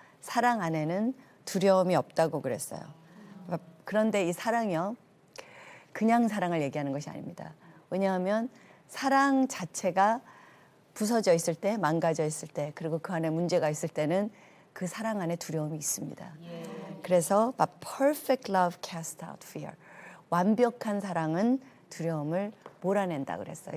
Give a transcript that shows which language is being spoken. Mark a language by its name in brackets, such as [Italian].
[Korean] 사랑 안에는 두려움이 없다고 그랬어요. 그런데 이 사랑이요, 그냥 사랑을 얘기하는 것이 아닙니다. 왜냐하면 사랑 자체가 부서져 있을 때, 망가져 있을 때, 그리고 그 안에 문제가 있을 때는 그 사랑 안에 두려움이 있습니다. 그래서 [English] perfect love casts out fear. [Korean] 완벽한 사랑은 두려움을 몰아낸다 그랬어요.